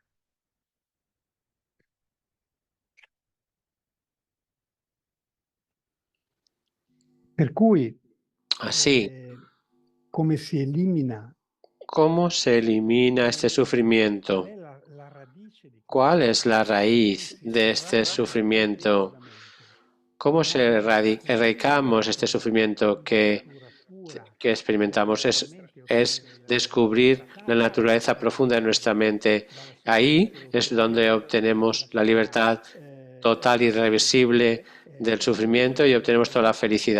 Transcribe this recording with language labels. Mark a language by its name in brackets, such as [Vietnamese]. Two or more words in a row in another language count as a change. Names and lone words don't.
[Italian] Per cui, [Spanish] Así, [Italian] come si elimina? [Spanish] ¿cómo se elimina este sufrimiento? [Italian] Qual è la radice di [Spanish] ¿Cuál es la raíz de este sufrimiento? ¿Cómo se erradicamos este sufrimiento que experimentamos? Es descubrir la naturaleza profunda de nuestra mente. Ahí es donde obtenemos la libertad total y irreversible del sufrimiento y obtenemos toda la felicidad.